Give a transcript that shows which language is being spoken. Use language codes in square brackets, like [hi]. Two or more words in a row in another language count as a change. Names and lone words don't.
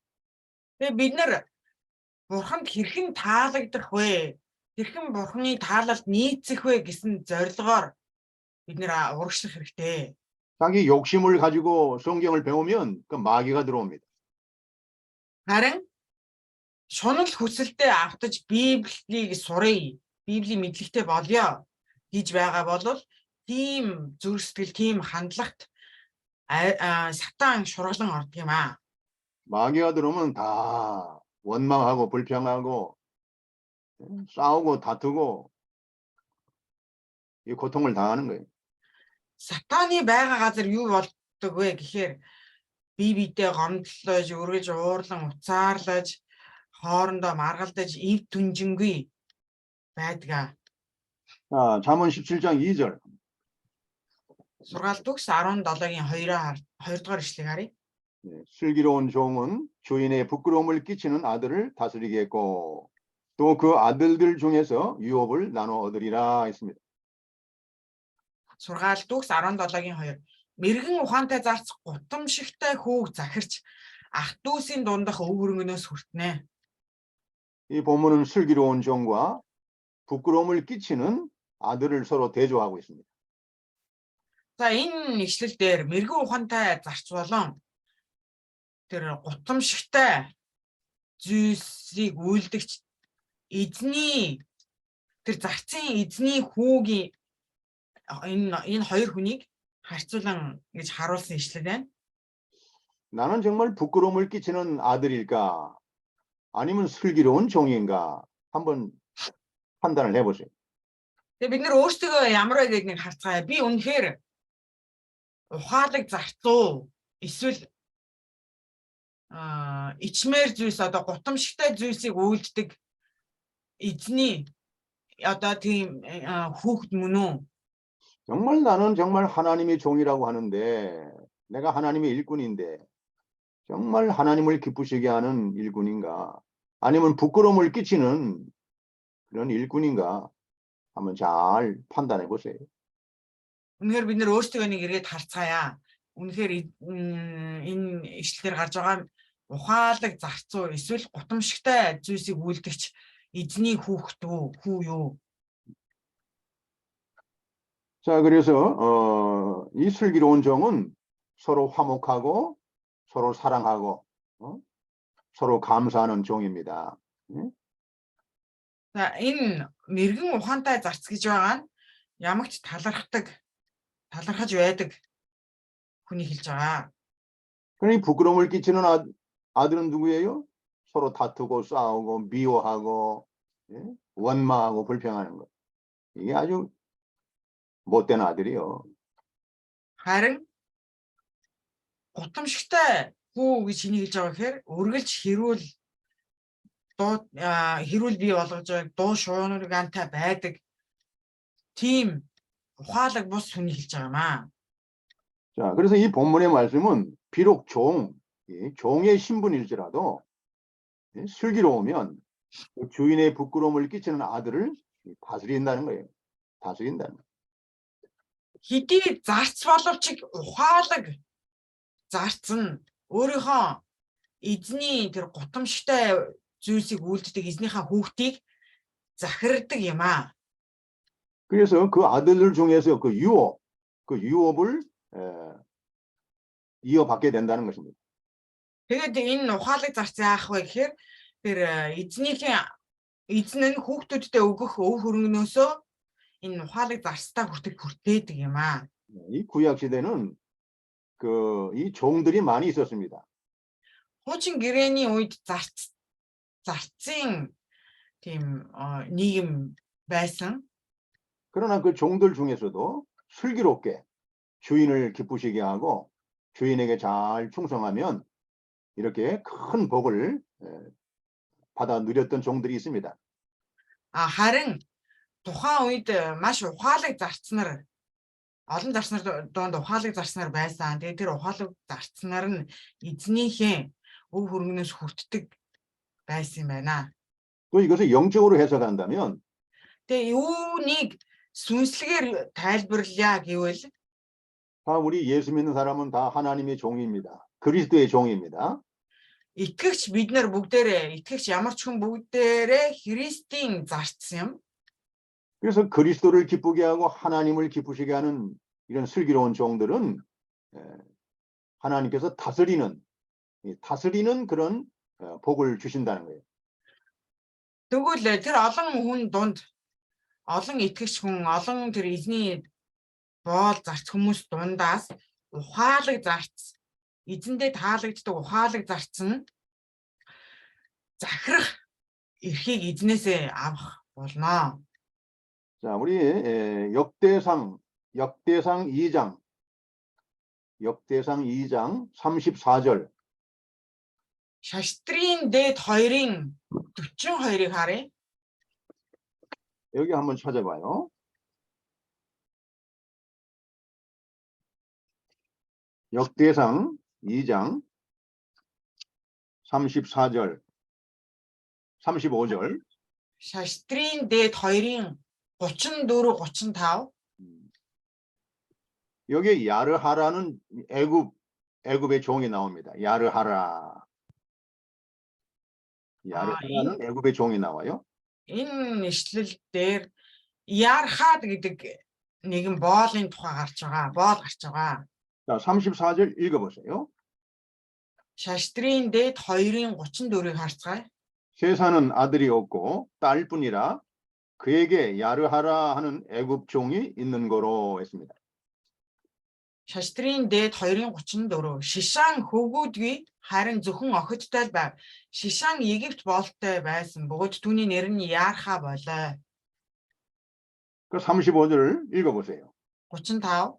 [mn] Бид нар бурханд хэрхэн таалагдах вэ? Хэрхэн бурханы таалалд нийцэх вэ гэсэн зорилгоор бид нэр урагшлах хэрэгтэй. [ko] 자기 욕심을 가지고 성경을 배우면 그 마귀가 들어옵니다. [mn] Харин шунал хүсэлтэд автаж Библийг сурыг, Библийн мэдлэгтэй болёо гэж байгаа бол тийм зүрх сэтгэл, тийм хандлагт сатан шургалан ордог юм аа. [ko] 마귀가 들어오면 다 원망하고 불평하고 싸우고 다투고 이 고통을 당하는 거예요. [mn] Сатаны байгаа газар юу болдог вэ гэхээр бие биедээ гомдлож, өргөж, уурлан, уцаарлаж, хоорондоо маргалдаж, ив түнжингүй байдаг. [ko] 자, 잠언 17장 2절. [mn] Сургаалт төгс 17-гийн 2-р ишлэгийг харъя. [ko] 슬기로운 종은 주인의 부끄러움을 끼치는 아들을 다스리겠고 또 그 아들들 중에서 유업을 나눠 얻으리라 했습니다. [mn] Сургаалт төгс 17-гийн 2. Мэргэн ухаантай зарц гутамшигтай хүүг захирч ах дүүсийн дундах өв хөрөнгнөөс хүртнэ. [ko] 이 본문은 슬기로운 종과 부끄러움을 끼치는 아들을 서로 대조하고 있습니다. [mn] За энэ ишлэл дээр мэргэн ухаантай зарц болон тэр гутамшигтай зүйлсийг үйлдэгч эзний тэр зарцын эзний хүүгийн энэ хоёр хүнийг харьцуулан гэж харуулсан ишлэл байна. [ko] 나는 정말 부끄러움을 끼치는 아들일까? 아니면 슬기로운 종인가? 한번 판단을 해보세요. [mn] Тэгээ бид нэр өөрсдөө ямар вэ гэдгийг харцгаая. Би үнэхээр ухаалаг зарцуу эсвэл ичмээр зүйлс одоо гутамшигтай зүйлсийг үйлддэг эзний одоо тийм хүүхэд мөн үү? [ko] 정말 나는 정말 하나님의 종이라고 하는데 내가 하나님의 일꾼인데 정말 하나님을 기쁘시게 하는 일꾼인가? 아니면 부끄러움을 끼치는 그런 일꾼인가? 한번 잘 판단해 보세요. [mn] Үнэхээр бид нэр өөрсдөө нэг эргээд харцгаая. Үнэхээр энэ ишлэлээр гарч байгаа ухаалаг зарцуу эсвэл гутамшигтай зүйлсийг үйлдэгч эзний хүүхэд хүү юу? [ko] 자, 그래서 이 슬기로운 종은 서로 화목하고 서로 사랑하고 서로 감사하는 종입니다. [mn] За энэ мэргэн ухаантай зарц гэж байгаа нь ямагч талархаж байдаг хүний хэлж байгаа. [ko] 그러니 부끄러움을 끼치는 아들은 누구예요? 서로 다투고 싸우고 미워하고 원망하고 불평하는 것. 이게 아주 못된 아들이요. [mn] Харин гутамшигтай хүү гэж хэний хэлж байгаа гэхээр үргэлж хэрүүл бий болгож байгааг дуу шуургантай байдаг тийм ухаалаг бус хүний хэлж байгаа юм аа. [ko] 자, 그래서 이 본문의 말씀은 비록 종의 신분일지라도 슬기로우면 주인의 부끄러움을 끼치는 아들을 다스린다는 거예요. 다스린다는 거예요. [mn] Хэдий зарц боловч ухаалаг зарц нь өөрийнхөө эзний тэр гутамшигтай зүйлсийг үйлддэг эзнийхээ хүүхдийг захирддаг юм аа. [ko] 그래서 그 아들들 중에서 그 유업을 이어받게 된다는 것입니다. [mn] Тэгээд энэ ухаалаг зарц яах вэ гэхээр тэр эзэн нь хүүхдүүдтэй өгөх өв хөрөнгнөөсөө энэ ухаалаг зарцтай хүртээдэг юм аа. [ko] 이 구약 시대는 이 종들이 많이 있었습니다. [mn] Хуучин гэрээний үед зарцын тийм нийгэм байсан. [ko] 그러나 그 종들 중에서도 슬기롭게 주인을 기쁘시게 하고 주인에게 잘 충성하면 이렇게 큰 복을 받아 누렸던 종들이 있습니다. [mn] Харин тухайн үед маш ухаалаг зарцнаар олон зарцнаар донд ухаалаг зарцнаар байсан. Тэгээд тэр ухаалаг зарцнаар нь эзнийхээ өв хөрөнгнөөс хүртдэг байсан юм байна. [ko] 또 이것을 영적으로 해석한다면 [mn] Тэгээ юуныг сүнслэгээр тайлбарлая гэвэл [ko] 다 우리 예수 믿는 사람은 다 하나님의 종입니다. 그리스도의 종입니다. [mn] итгэгч бид нар бүгдээрээ итгэгч ямар ч хүн бүгдээрээ Христийн зарц юм. [ko] 그래서 그리스도를 기쁘게 하고 하나님을 기쁘시게 하는 이런 슬기로운 종들은 하나님께서 다스리는 그런 복을 주신다는 거예요. [mn] Тэгвэл тэр олон хүн дунд олон итгэгч хүн олон тэр эзний боол зарц хүмүүс дундаас ухаалаг зарц эзэндээ таалагддаг ухаалаг зарц нь захирах эрхийг эзнээсээ авах болно. [ko] 자, 우리 역대상 2장 34절. [mn] Шаштрын дээд 2-ын 42-ыг харъя. [ko] 여기 한번 찾아봐요. 역대상 2장 34절, 35절. [mn] Шаштрын дээд 2-ын 34, 35. [ko] 여기에 야르하라는 애굽의 종이 나옵니다. 야르하라는 애굽의 종이 나와요. [mn] Энэ ишлэл дээр Ярхад гэдэг нэгэн боолын тухай гарч байгаа. Боол гарч байгаа. [ko] 자, 34절 읽어보세요. [mn] Шаштрын дээд 2-ын 34-ыг харцгаая. [ko] 세사는 아들이 없고 딸뿐이라 그에게 야르하라 하는 애굽 종이 있는 거로 했습니다. [mn] Шаштрын дээд 2-ын 34. Шишан хөвгүүдгүй харин зөвхөн охидтой л байв. Шишан Египт боолтой байсан. Бөгөөд түүний нэр нь Ярха болоо. [ko] 그 35절을 읽어보세요. 35.